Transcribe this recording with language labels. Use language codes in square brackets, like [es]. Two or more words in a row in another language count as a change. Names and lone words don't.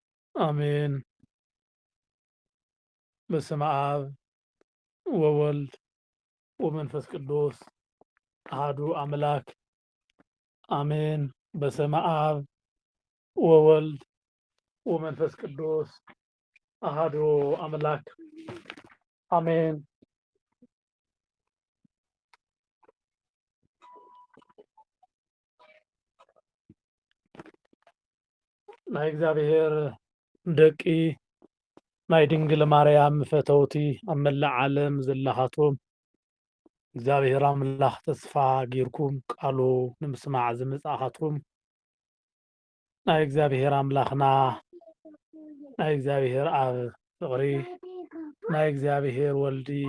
[gez] አሜን። በስመ አብ ወወልድ ወመንፈስ ቅዱስ አሐዱ አምላክ አሜን። በስመ አብ ወወልድ ወመንፈስ ቅዱስ አሐዱ አምላክ አሜን። [ti] ናይ እግዚአብሔር ደቂ ናይ ድንግል ማርያም ፈተውቲ ኣብ መላእ ዓለም ዘለኻትኩም እግዚአብሔር ኣምላኽ ተስፋ ጌርኩም ቃሉ ንምስማዕ ዝመጻእኻትኩም ናይ እግዚአብሔር ኣምላኽና ናይ እግዚአብሔር ኣብ ፍቕሪ ናይ እግዚአብሔር ወልዲ